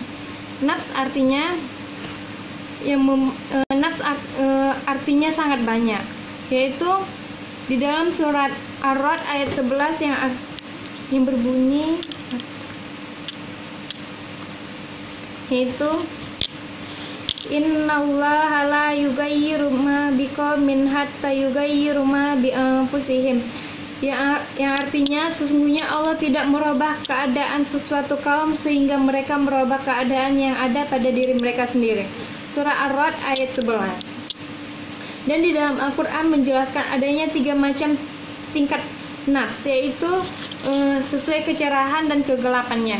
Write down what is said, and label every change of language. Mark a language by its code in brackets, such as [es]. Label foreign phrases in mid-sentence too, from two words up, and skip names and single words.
[id] Nafs artinya artinya sangat banyak, yaitu di dalam surat Ar-Ra'd ayat 11 yang berbunyi yaitu [ar] إن الله لا يغير ما بقوم حتى يغيروا ما بأنفسهم, [id] yang artinya sesungguhnya Allah tidak merubah keadaan sesuatu kaum sehingga mereka merubah keadaan yang ada pada diri mereka sendiri. Surah Ar-Ra'd ayat 11. Dan di dalam Al-Quran menjelaskan adanya 3 macam tingkat nafs, yaitu sesuai kecerahan dan kegelapannya.